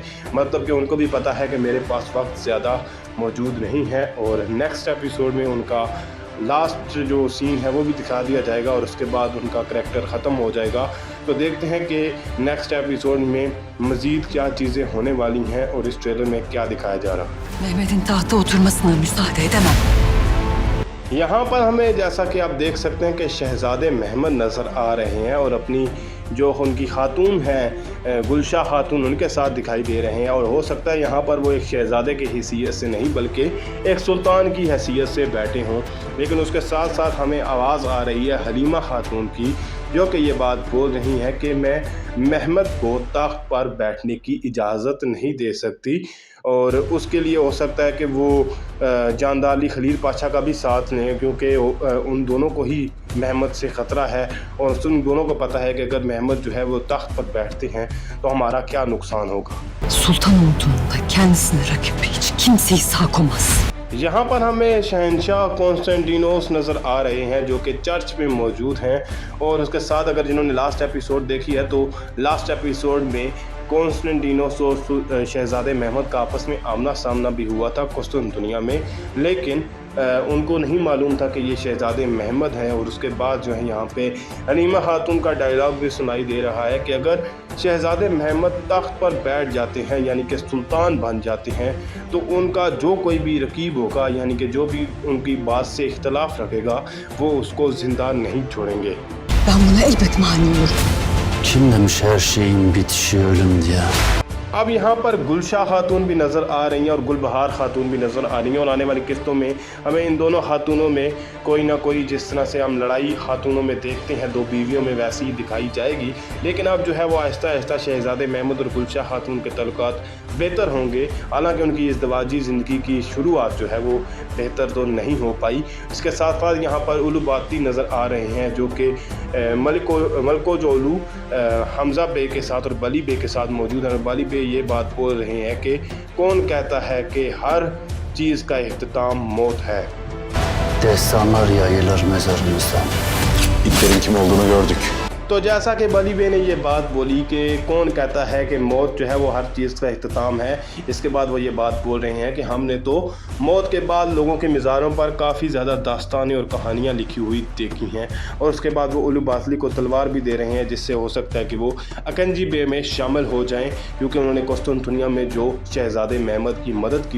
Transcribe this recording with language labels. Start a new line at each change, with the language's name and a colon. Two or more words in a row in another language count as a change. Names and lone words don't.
Urdu: مطلب کہ ان کو بھی پتا ہے کہ میرے پاس وقت زیادہ موجود نہیں ہے. اور
English: next episode
Urdu: میں ان کا لاسٹ جو سین ہے وہ بھی دکھا دیا جائے گا اور اس کے بعد ان کا کریکٹر ختم ہو جائے گا. تو دیکھتے ہیں کہ
English: next episode
Urdu: میں مزید کیا چیزیں ہونے والی ہیں اور اس ٹریلر میں کیا دکھایا جا رہا ہے.
Turkish: Mehmet'in tahta oturmasına müsaade edemem.
Urdu: یہاں پر ہمیں جیسا کہ آپ دیکھ سکتے ہیں کہ شہزادے محمد نظر آ رہے ہیں اور اپنی جو ان کی خاتون ہیں گلشاہ خاتون ان کے ساتھ دکھائی دے رہے ہیں. اور ہو سکتا ہے یہاں پر وہ ایک شہزادے کی حیثیت سے نہیں بلکہ ایک سلطان کی حیثیت سے بیٹھے ہوں. لیکن اس کے ساتھ ساتھ ہمیں آواز آ رہی ہے حلیمہ خاتون کی، جو کہ یہ بات بول رہی ہیں کہ میں محمد کو تخت پر بیٹھنے کی اجازت نہیں دے سکتی. اور اس کے لیے ہو سکتا ہے کہ وہ جاندار علی خلیل پاشا کا بھی ساتھ لیں، کیونکہ ان دونوں کو ہی محمد سے خطرہ ہے اور ان دونوں کو پتا ہے کہ اگر محمد جو ہے وہ تخت پر بیٹھتے ہیں تو ہمارا کیا نقصان ہوگا.
Turkish: Sultan olduğunda kendisine rakip hiç kimseyi sağ koymaz.
Urdu: یہاں پر ہمیں شہنشاہ کانسٹنٹینوس نظر آ رہے ہیں جو کہ چرچ میں موجود ہیں. اور اس کے ساتھ اگر جنہوں نے
English: last episode
Urdu: دیکھی ہے تو
English: last episode
Urdu: میں کانسٹنٹینوس اور شہزادے محمد کا آپس میں آمنا سامنا بھی ہوا تھا قسطنطنیہ میں. لیکن ان کو نہیں معلوم تھا کہ یہ شہزادے محمد ہیں. اور اس کے بعد جو ہے یہاں پے حلیمہ خاتون کا ڈائیلاگ بھی سنائی دے رہا ہے کہ اگر شہزادے محمد تخت پر بیٹھ جاتے ہیں یعنی کہ سلطان بن جاتے ہیں تو ان کا جو کوئی بھی رقیب ہوگا یعنی کہ جو بھی ان کی بات سے اختلاف رکھے گا وہ اس کو زندہ نہیں چھوڑیں گے.
Turkish: Ben buna elbet mani olurum. Kim demiş her şeyin bitişi ölüm diye?
Urdu: اب یہاں پر گلشاہ خاتون بھی نظر آ رہی ہیں اور گلبہار خاتون بھی نظر آ رہی ہیں. اور آنے والی قسطوں میں ہمیں ان دونوں خاتونوں میں کوئی نہ کوئی، جس طرح سے ہم لڑائی خاتونوں میں دیکھتے ہیں دو بیویوں میں، ویسی ہی دکھائی جائے گی. لیکن اب جو ہے وہ آہستہ آہستہ شہزادے محمد اور گلشاہ خاتون کے تعلقات بہتر ہوں گے. حالانکہ ان کی ازدواجی زندگی کی شروعات جو ہے وہ بہتر تو نہیں ہو پائی. اس کے ساتھ ساتھ یہاں پر الو باتی نظر آ رہے ہیں جو کہ ملکو جولو حمزہ بے کے ساتھ اور بلی بے کے ساتھ موجود ہیں. بلی بے یہ بات بول رہے ہیں کہ کون کہتا ہے کہ ہر چیز کا اختتام موت ہے.
Turkish: Destanlar yayılır mezarımızdan. İtlerin kim olduğunu gördük.
Urdu: تو جیسا کہ بلی بے نے یہ بات بولی کہ کون کہتا ہے کہ موت جو ہے وہ ہر چیز کا اختتام ہے، اس کے بعد وہ یہ بات بول رہے ہیں کہ ہم نے تو موت کے بعد لوگوں کے مزاروں پر کافی زیادہ داستانیں اور کہانیاں لکھی ہوئی دیکھی ہیں. اور اس کے بعد وہ الو باسلی کو تلوار بھی دے رہے ہیں، جس سے ہو سکتا ہے کہ وہ اکنجی بے میں شامل ہو جائیں، کیونکہ انہوں نے قسطنطنیہ میں جو شہزادے محمد کی مدد کی.